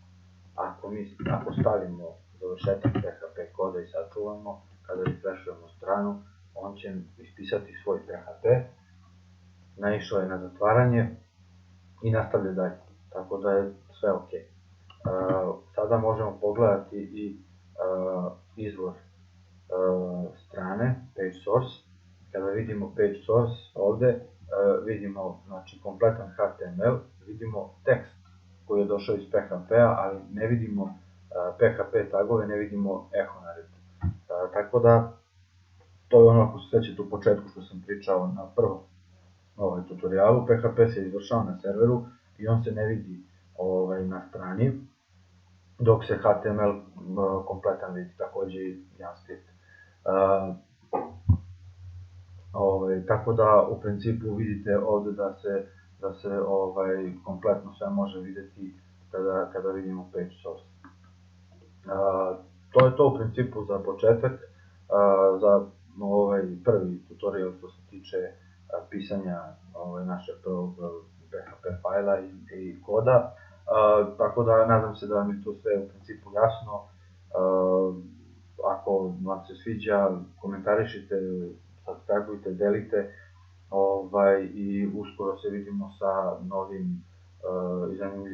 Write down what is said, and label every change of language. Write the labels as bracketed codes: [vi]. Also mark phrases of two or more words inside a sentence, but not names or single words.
[sr] Ako stavimo završetak PHP koda i sačuvamo, kada refreshujemo stranu, on će ispisati svoj PHP, naišao je na zatvaranje i nastavlja dalje, tako da je sve ok. Sada možemo pogledati i izvor strane, [en] page source. [sr] Kada vidimo [en] page source [sr] ovde, vidimo kompletan HTML, vidimo tekst koji je došao iz PHP-a, ali ne vidimo PHP tagove, ne vidimo echo naredbu. Tako da, to je ono ako se sećate u početku što sam pričao na prvom tutorijalu, PHP se izvršava na serveru i on se ne vidi na strani, dok se HTML kompletan vidi, takođe i JavaScript. Tako da u principu vidite ovde da se kompletno sve može videti kada vidimo [en] page source. [sr] To je to u principu za početak, za prvi tutorial što se tiče pisanja našeg prvog PHP fajla i koda. Tako da nadam se da vam je to sve u principu jasno. Ako vam se sviđa, komentarišite, subscribeujte, delite i uskoro se vidimo sa novim i zanimljivim tutorijalima.